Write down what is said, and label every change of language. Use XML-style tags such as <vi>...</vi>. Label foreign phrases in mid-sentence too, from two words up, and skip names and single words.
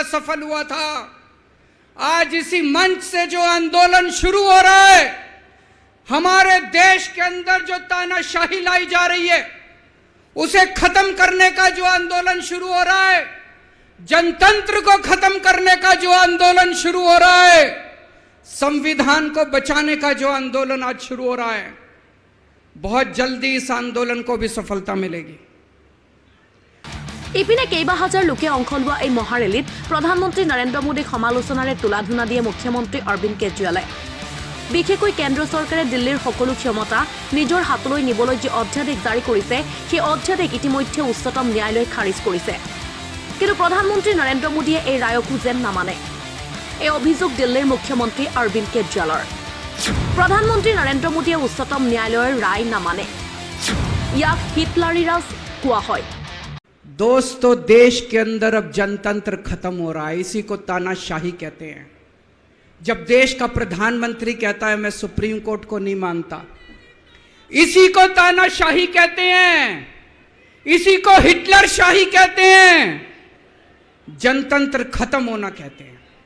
<hi>सफल हुआ था आज इसी मंच से जो आंदोलन शुरू हो रहा है हमारे देश के अंदर जो तानाशाही लाई जा रही है उसे खत्म करने का जो आंदोलन शुरू हो रहा है जनतंत्र को खत्म करने का जो आंदोलन शुरू हो रहा है संविधान को बचाने का जो आंदोलन आज शुरू हो रहा है बहुत जल्दी इस आंदोलन को भी सफलता मिलेगी</hi> <as>ইপিনে কেইবা হাজাৰ লোকে অংশ লোৱা এই মহাৰেলীত প্ৰধানমন্ত্ৰী নৰেন্দ্ৰ মোদীক সমালোচনাৰে তোলাধুনা দিয়ে মুখ্যমন্ত্ৰী অৰবিন্দ কেজৰিৱালে বিশেষকৈ কেন্দ্ৰ চৰকাৰে দিল্লীৰ সকলো ক্ষমতা নিজৰ হাতলৈ নিবলৈ যি অধ্যাদেশ জাৰি কৰিছে সেই অধ্যাদেশ ইতিমধ্যে উচ্চতম ন্যায়ালয়ে খাৰিজ কৰিছে কিন্তু প্ৰধানমন্ত্ৰী নৰেন্দ্ৰ মোদীয়ে এই ৰায়কো যেন নামানে এই অভিযোগ দিল্লীৰ মুখ্যমন্ত্ৰী অৰবিন্দ কেজৰিৱালৰ প্ৰধানমন্ত্ৰী নৰেন্দ্ৰ মোদীয়ে উচ্চতম ন্যায়ালয়ৰ ৰায় নামানে ইয়াক হিটলাৰী ৰাজ কোৱা হয়</as> <hi>दोस्तों देश के अंदर अब जनतंत्र खत्म हो रहा है इसी को तानाशाही कहते हैं जब देश का प्रधानमंत्री कहता है मैं सुप्रीम कोर्ट को नहीं मानता इसी को तानाशाही कहते हैं इसी को हिटलर शाही कहते हैं जनतंत्र खत्म होना कहते हैं</hi>